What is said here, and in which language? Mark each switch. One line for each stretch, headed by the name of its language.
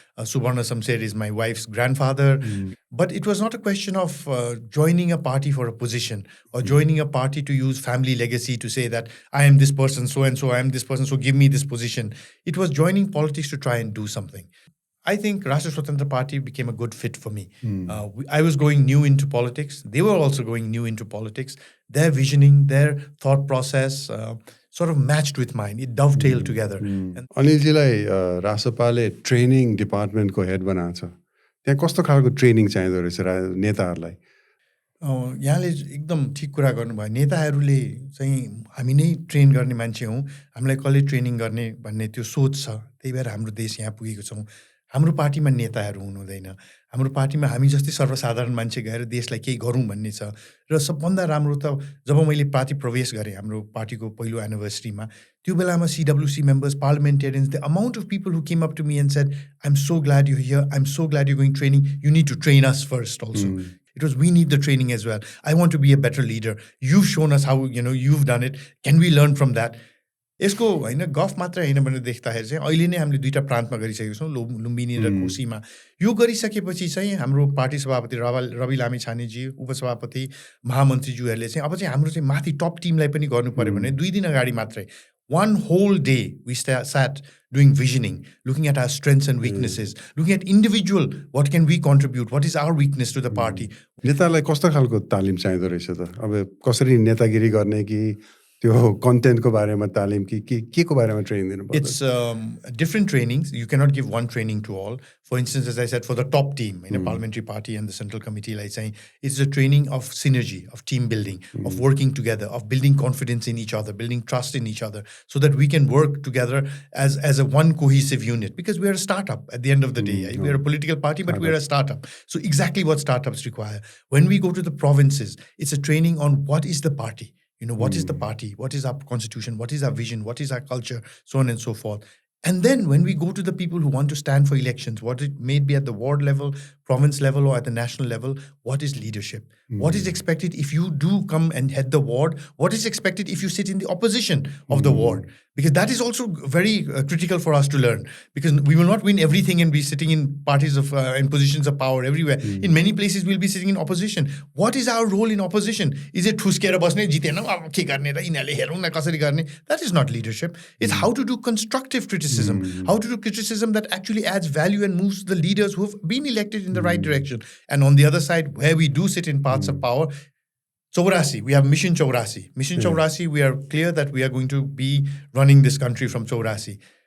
English: Subarna Samser is my wife's grandfather. But it was not a question of joining a party for a position or joining a party to use family legacy to say that I am this person, so and so, I am this person, so give me this position. It was joining politics to try and do something. I think Rastriya Swatantra Party became a good fit for me. I was going new into politics. They were also going new into politics. Their visioning, their thought process sort of matched with mine. It dovetailed together.
Nepali: Aniljiलाई रासपाले training डिपार्टमेन्टको head बनाएको छ, त्यहाँ कस्तो खालको training चाहिँदो रहेछ नेताहरूलाई? यहाँले एकदम ठिक कुरा गर्नुभयो। नेताहरूले चाहिँ हामी नै ट्रेन गर्ने मान्छे हौँ, हामीलाई कसले ट्रेनिङ गर्ने भन्ने त्यो सोच छ। त्यही भएर हाम्रो देश यहाँ पुगेको छौँ। हाम्रो पार्टीमा नेताहरू हुनुहुँदैन। हाम्रो पार्टीमा हामी जस्तै सर्वसाधारण मान्छे गएर देशलाई केही गरौँ भन्ने छ। र सबभन्दा राम्रो त जब मैले पार्टी प्रवेश गरेँ हाम्रो पार्टीको पहिलो एनिभर्सरीमा, त्यो बेलामा CWC members, पार्लिमेन्टेरियन्स,
English: The amount of people who came up to me and said, "I am so glad you here, I am so glad you going training, you need to train us first also." It was, we need the training as well. I want to be a better leader. You've shown us how, you've done it. Can we learn from that?
Nepali: यसको होइन गफ मात्र होइन भनेर देख्दाखेरि चाहिँ अहिले नै हामीले 2टा प्रान्तमा गरिसकेको छौँ, लुम्बिनी र कोसीमा। यो गरिसकेपछि चाहिँ हाम्रो पार्टी सभापति रवि लामिछानेजी, उपसभापति, महामन्त्रीज्यूहरूले चाहिँ अब चाहिँ हाम्रो चाहिँ माथि टप टिमलाई पनि गर्नु पर्यो भने 2 दिन अगाडि मात्रै,
English: one whole day we sat doing visioning, looking at our strengths and weaknesses, looking at individual, what can we contribute, what is our weakness to the party.
Nepali: नेतालाई कस्तो खालको तालिम चाहिँदो रहेछ त? अब कसरी नेतागिरी गर्ने कि त्यो कन्टेन्टको बारेमा तालिम कि के को बारेमा ट्रेनिङ दिनुपर्छ?
English: It's different trainings. You cannot give one training to all. For instance, as I said, for the top team in a parliamentary party and the central committee, like saying, it's a training of synergy, of team building, of working together, of building confidence in each other, building trust in each other, so that we can work together as a one cohesive unit. Because we are a startup at the end of the day. We are a political party, but we are a startup. So exactly what startups require. When we go to the provinces, it's a training on what is the party. What is the party? What is our constitution? What is our vision? What is our culture? So on and so forth. And then when we go to the people who want to stand for elections, what it may be at the ward level, province level, or at the national level, what is leadership? What is expected if you do come and head the ward? What is expected if you sit in the opposition of the ward? Because that is also very critical for us to learn. Because we will not win everything and be sitting in parties of in positions of power everywhere. In many places, we'll be sitting in opposition. What is our role in opposition? Is it
Nepali: ठुस्केर बस्ने, जितेन अब के गर्ने र यिनीहरूले हेरौँ न कसरी गर्ने?
English: That is not leadership. It's how to do constructive criticism, how to do criticism that actually adds value and moves the leaders who have been elected in the right direction. And on the other side, where we do sit in paths of power, Chaurasi, we have Mission Chaurasi. Mission Chaurasi, we are clear that we are going to be running this country from Chaurasi.